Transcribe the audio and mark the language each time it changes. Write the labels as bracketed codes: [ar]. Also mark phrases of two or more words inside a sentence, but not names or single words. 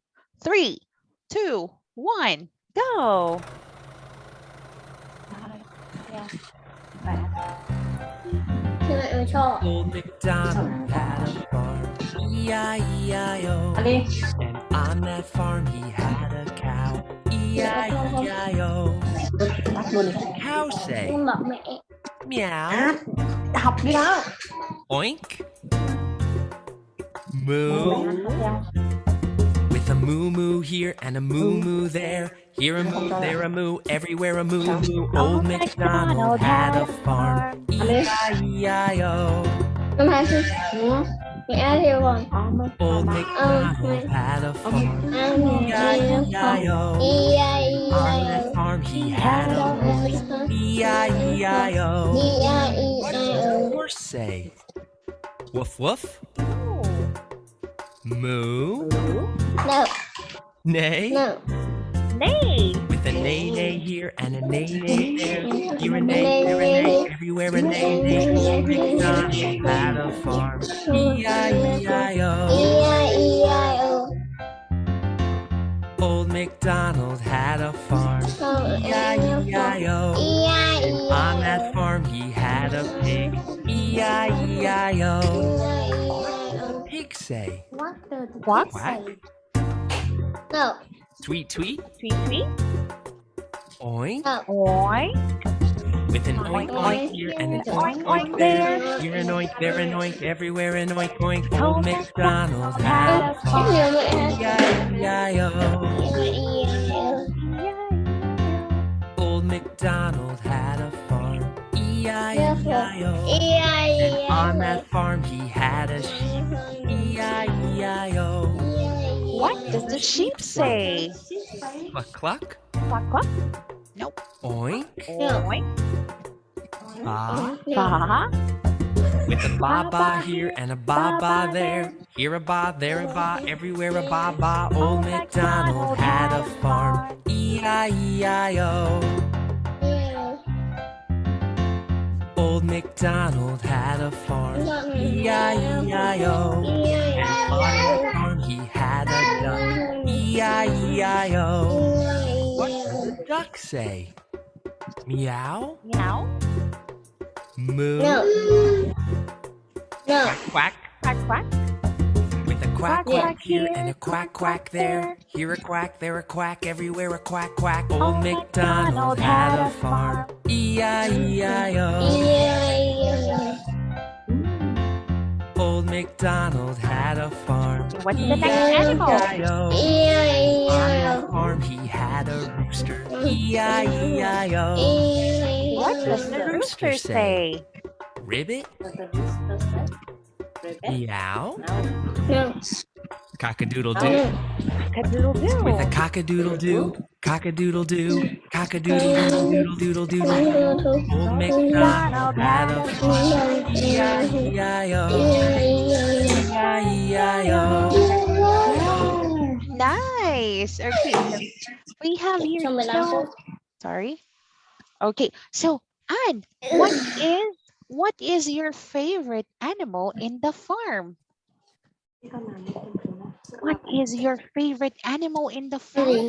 [en] 3, 2, 1, go. Old MacDonald had a farm, E-I-E-I-O. And on that farm he had a cow, E-I-E-I-O. Cow say, [vi] Con bảo mẹ. [en] meow, [vi] Học đi đó. [en] oink, moo. With a moo moo here and a moo moo there, here a moo, there a moo, everywhere a moo moo. Old MacDonald had a farm, E-I-E-I-O. [vi] Năm 2 Mẹ hiểu rồi. [en] Old MacDonald had a farm. E-I-E-I-O. On that farm he had a horse. E-I-E-I-O. What does the horse say? Woof woof. Moo. No, Neigh. no. Nay. With a neigh neigh here and a neigh neigh there. Here a neigh, there a neigh, everywhere a neigh neigh. MacDonald had a farm. E-I-E-I-O. E-I-E-I-O. Old MacDonald had a farm. E-I-E-I-O. E-I-E-I-O. On that farm he had a pig. E-I-E-I-O. The pig say? Quack. Quack. No, Tweet tweet. Tweet, tweet. Oink. no. Oink. With an oink oink here and an oink oink there. Here an oink, there an oink, everywhere an oink oink. Old MacDonald had a farm. E-I-E-I-O. Old MacDonald had a farm. E-I-E-I-O. And on that farm he had a sheep. E-I-E-I-O. What does the sheep say? Cluck cluck. Quack, quack. Oink. Oink. Ba. Ba. With a ba ba here and a ba ba there. Here a ba, there a ba, everywhere a ba ba. Old MacDonald had a farm. E-I-E-I-O. Old MacDonald had a farm. E-I-E-I-O. And on that farm he had a duck. E-I-E-I-O. What does the duck say? Meow? Meow. Moo? No. No. Quack? Quack, quack. With a quack Quack, quack quack here here, and a quack quack there. Here a quack, there a quack, everywhere a quack quack. Old Old MacDonald had a farm. E-I-E-I-O. Old MacDonald had a farm. What's the next animal? E-I-E-I-O. On that farm he had a rooster. E-I-E-I-O. What does the rooster say? Ribbit? Meow? No. Cock-a-doodle-doo. Cock-a-doodle-doo. With a cock-a-doodle-doo, cock-a-doodle-doo, cock-a-doodle-doodle-doodle-doodle. Old MacDonald had a farm. E-I-E-I-O. E-I-E-I-O. Nice. Okay, so we have here. Sorry. Okay, so Anne, what is your favorite animal in the farm? What is your favorite animal in the farm?